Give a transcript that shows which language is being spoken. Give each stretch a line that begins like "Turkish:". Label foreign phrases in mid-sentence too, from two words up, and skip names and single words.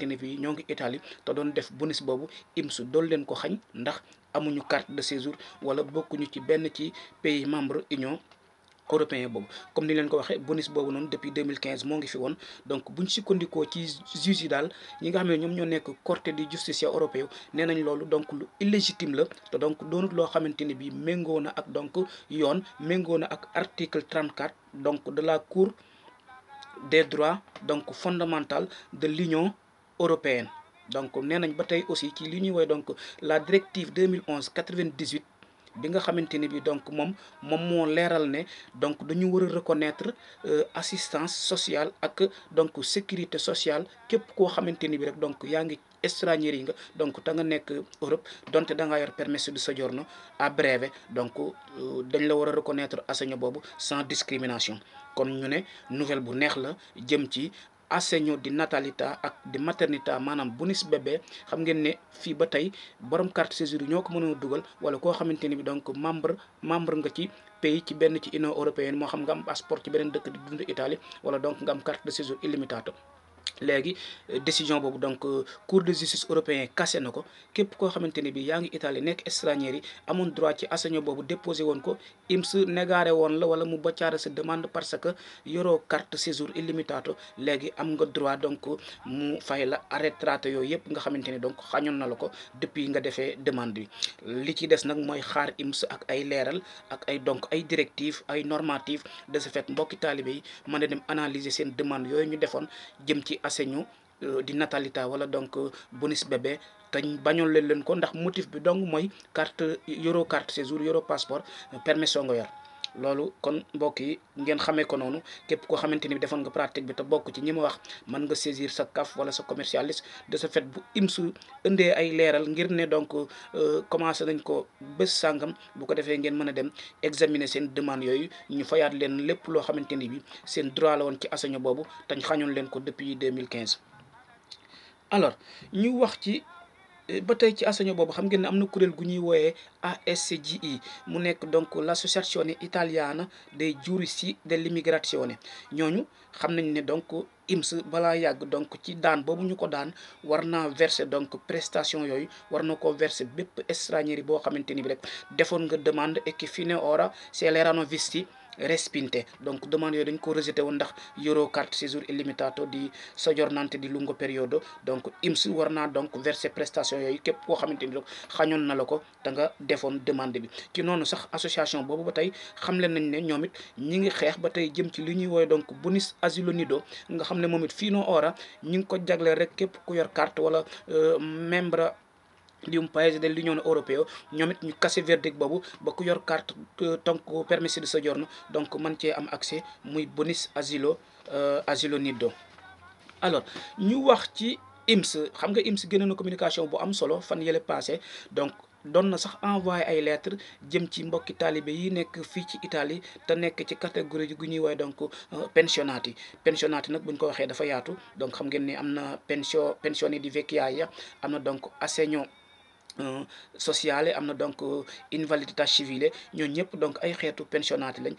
Wolof: ne bi ñoo ngi Italie te doon def bonus boobu IMS dool leen ko xañ ndax amuñu
French: carte de séjour
Wolof: wala bokkuñu ci benn ci
French: pays membre Union européen
Wolof: boobu comme ni leen ko waxee bonus boobu noonu depuis 2015 moo ngi fi woon donc buñ sukkandikoo ci juge yi daal ñi nga xam ne ñoom ñoo nekk
Italian: Corte di Giustizia Europeo
Wolof: nee nañ loolu donc lu illégitime la te donc doonut loo xamante ni bi méngoo na ak donc yoon méngoo na ak article 34 donc
French: de la Cour des droits donc fondamentaux de l'Union européenne
Wolof: donc nee nañ ba tey aussi ci li ñuy woy donc
French: la directive
Wolof: 2011/98 bi nga xamante ni bi donc moom moo leeral ne donc dañu war a
French: reconnaître assistance sociale
Wolof: ak donc
French: sécurité sociale
Wolof: képp koo xamante ni bi rek donc yaa ngi étranger yi nga donc te nga nekk Europe donte da ngaa yor
Italian: permesso di soggiorno à breve
Wolof: donc dañ la war a reconnaître assegno boobu
French: sans discrimination
Wolof: kon ñu ne nouvelle bu neex la jëm ci
Italian: assegno di natalità
Wolof: ak
Italian: di maternità
Wolof: maanaam
French: bonus bébé
Wolof: xam ngeen ne fii ba tey borom
French: carte séjour
Wolof: yi ñoo ko mënoon dugal wala koo xamante ni bi donc membre nga ci pays ci benn ci
French: Union européenne
Wolof: moo xam nga am passeport ci beneen dëkk di dund Italie wala donc nga am
French: carte de séjour
Wolof: illimitato léegi décision boobu donc
French: cour de justice européen
Wolof: cassé na ko képp koo xamante ni bi yaa ngi Italie nekk étranger yi amoon droit ci assegno boobu déposé woon ko IMS négaré woon la wala mu boccaare sa demande
French: parce que
Wolof: yoroo
French: carte séjour
Wolof: illimitato léegi am nga droit donc mu fay la arretraté yooyu yëpp nga xamante ni donc xañoon na la ko depuis nga defee demande bi li ci des nag mooy xaar IMS ak ay leeral ak ay donc ay directives ay normatives
French: de ce fait
Wolof: mbokki taalibe yi mën a dem analyser seen demande yooyu ñu defoon jëm ci
Italian: assegno di natalità
Wolof: wala donc
French: bonus bébé
Wolof: te bañoon leen ko ndax motif bi donc mooy
French: carte séjour
Wolof: euro passeport permesso nga yor loolu kon mbokk yi ngeen xamee ko noonu képp koo xamante ni bi defoon nga pratique bi te bokk ci ñi ma wax mën nga saisir sa CAF wala sa commercialiste
French: de ce fait
Wolof: bu IMS indee ay leeral ngir ne donc commencé nañ ko bés sàngam bu ko defee ngeen mën a dem examiner seen demande yooyu ñu fayaat leen lépp loo xamante ni bi seen droit la woon ci assegno boobu tañ xañoon leen ko depuis 2015 alors ñu wax ci ba tey ci assegno boobu xam ngeen ne am na kuréel gu ñuy wooyee ASGI mu nekk donc
Italian: l'associazione italiana dei giuristi dell'immigrazione
Wolof: ñooñu xam nañ ne donc IMS balaa yàgg donc ci daan boobu ñu ko daan war naa verser
French: donc prestation
Wolof: yooyu war na ko verser bépp étranger boo xamante ni bi rek defoon nga demande
Italian: e che fine ora se l'erano visti respinte
Wolof: donc demande yooyu dañ ko rejeté woon ndax euro
French: carte séjour
Italian: illimitato di soggiornante di lungo periodo
Wolof: donc IMS war naa
French: donc verser prestation
Wolof: yooyu képp koo xamante ni donc xañoon na la ko da nga defoon demande bi ci noonu sax association boobu ba tey xamle nañ ne ñoom it ñi ngi xeex ba tey jëm ci li ñuy woowe donc bonus
Italian: asilo nido
Wolof: nga xam ne moom it fii no ora ñi ngi ko jagleel rek képp ku yor carte wala membre
Italian: di un paese dell'Unione Europea
Wolof: ñoom it ñu kase verdict boobu ba ku yor carte donc
Italian: permesso di soggiorno
Wolof: donc man cee am accès muy bonus
Italian: asilo nido.
Wolof: alors ñu wax ci IMS xam nga IMS génne na communication bu am solo fan yële passé donc doon na sax envoyé ay lettres jëm ci mbokki taalibe yi nekk fii ci Italie te nekk ci catégorie gu ñuy woowee donc pensionati nag bu ñu ko waxee dafa yaatu donc xam ngeen ni am na
Italian: pensione di vecchiaia
Wolof: am na donc
Italian: assegno sociale
Wolof: am na donc
Italian: invalidità civile
Wolof: ñooñu ñëpp donc ay xeetu pensionnati lañ.